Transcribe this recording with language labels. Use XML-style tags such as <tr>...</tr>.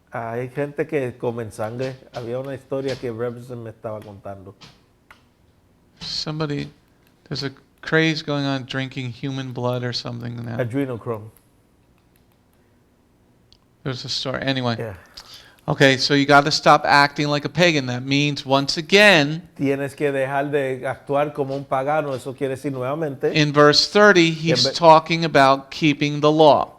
<es>Hay gente que come sangre. Había una historia que Rebbetzin me estaba contando.</es> <en>There's a craze going on drinking human blood or something now. Adrenochrome. There's a story. Anyway. Yeah. Okay, so you got to stop acting like a pagan. That means, once again,</en> <es>Tienes que dejar de actuar como un pagano. Eso quiere decir nuevamente</es> <en>in verse 30, he's talking about keeping the law.</en>